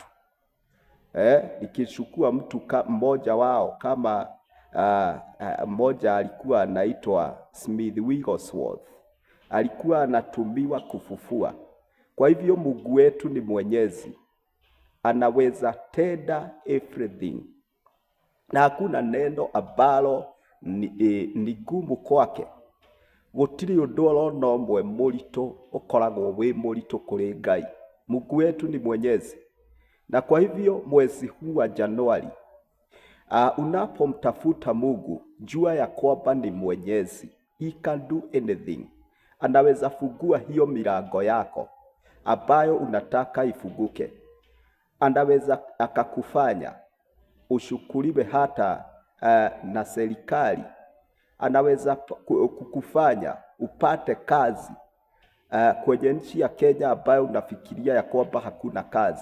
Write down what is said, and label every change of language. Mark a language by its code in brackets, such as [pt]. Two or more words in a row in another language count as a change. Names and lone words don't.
[sw] Nikichukua mtu mmoja wao kama mmoja alikuwa anaitwa Smith Wigglesworth, alikuwa anatumiwa kufufua. Kwa hivyo Mungu wetu ni mwenyezi, anaweza tenda everything, na hakuna neno ambalo ni gumu kwake. [ki] Gutiri undu orona umwe murito ukoragwo wi murito kuri Ngai. [sw] Mungu wetu ni mwenyezi, na kwa hivyo mwezi huu wa Januari, unapomtafuta Mungu, jua ya kwamba ni mwenyezi. [en] He can do anything. [sw] Anaweza fungua hiyo milango yako ambayo unataka ifunguke. Anaweza akakufanya ushukuriwe hata na serikali. Anaweza kukufanya upate kazi kwenye nchi ya Kenya ambayo unafikiria ya kwamba hakuna kazi.